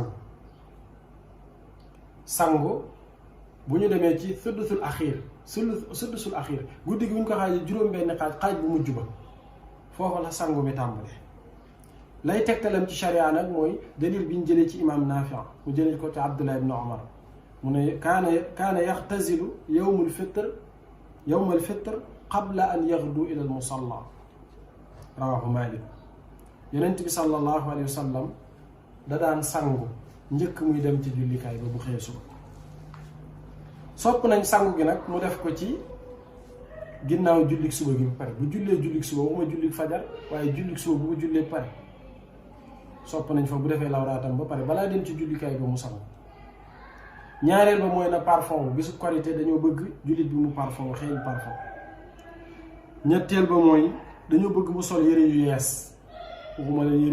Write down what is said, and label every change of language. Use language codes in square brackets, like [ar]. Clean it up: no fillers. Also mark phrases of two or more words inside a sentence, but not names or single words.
[wo] sangu bu ñu demee ci [ar] السدس الأخير [wo] guddi gi bu ñu ko xaajee juróom-benn xaaj bu mujj ba foofu la sangu bi tàmbalee lay tegtalam ci sharia nag mooy dalil bi ñu jëlee ci imaam Naafi mu jëlee ko ci Abdullah ibn Umar mu ne [ar] كان يغتسل يوم الفطر قبل أن يغدو إلى المصلى رواه مالك [wo] yonent bi [ar] صلى الله عليه وسلم [wo] da daan sangu njëkk muy dem ci jullikaay ba bu xëyee suba sopp nañ sangu gi nag mu def ko ci ginnaaw jullik suba gi ba pare bu jullee jullik suba waxuma jullik fajar waaye jullik suba bu ko jullee pare sopp nañ fa bu defee lawraatam ba pare balaa dem ci jullikaay ba mu sangu ñaareel ba mooy na parfum bisu korité dañoo bëgg jullit bi mu parfum xeeñ parfum ñetteel ba mooy dañoo bëgg mu sol yére yu yees waxuma la yére